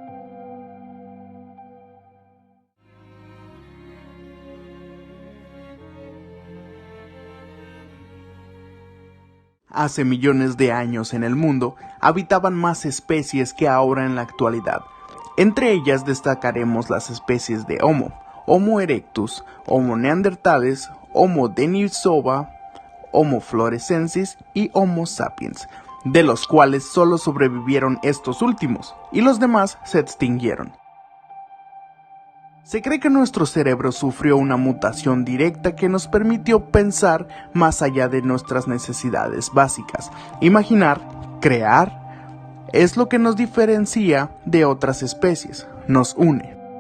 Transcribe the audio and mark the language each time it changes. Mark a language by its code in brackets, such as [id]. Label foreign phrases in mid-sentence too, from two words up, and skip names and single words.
[es] Hace millones de años en el mundo habitaban más especies que ahora en la actualidad. Entre ellas destacaremos las especies de Homo, Homo erectus, Homo neanderthales, Homo denisova, Homo floresiensis y Homo sapiens, de los cuales solo sobrevivieron estos últimos, y los demás se extinguieron. Se cree que nuestro cerebro sufrió una mutación directa que nos permitió pensar más allá de nuestras necesidades básicas. Imaginar, crear, es lo que nos diferencia de otras especies, nos une.